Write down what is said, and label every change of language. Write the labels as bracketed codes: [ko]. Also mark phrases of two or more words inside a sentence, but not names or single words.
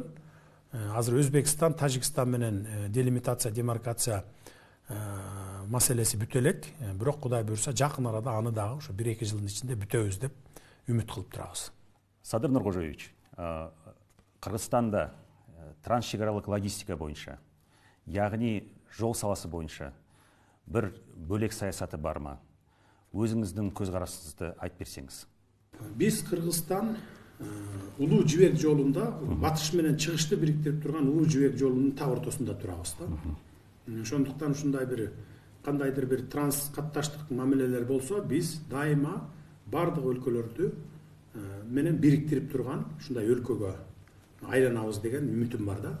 [ky] Азыр Өзбекстан, Тажикстан менен делимитация, демаркация маселеси бүтө элек. Бирок Кудай буйрса жакын арада аны дагы ошо 1-2 жылдын ичинде бүтөбүз деп үмүт кылып турабыз. Садыр Нуркожоевич, Кыргызстанда трансшекаралык логистика боюнча, яғни жол саласы боюнча бир бөлек саясаты бар ма? Өзүңүздүн көз карашыңызды айтып берсеңиз. Биз Кыргызстан улуу жибек жолунда, батыш менен чыгышты бириктирип турган улуу жибек жолунун так ортосунда турабыз да. Ошондуктан ушундай бир кандайдыр бир транс катташтык мамилелер болсо, биз дайыма бардык өлкөлөрдү менен бириктирип турган ушундай өлкөгө айланабыз деген үмүтүм бар да.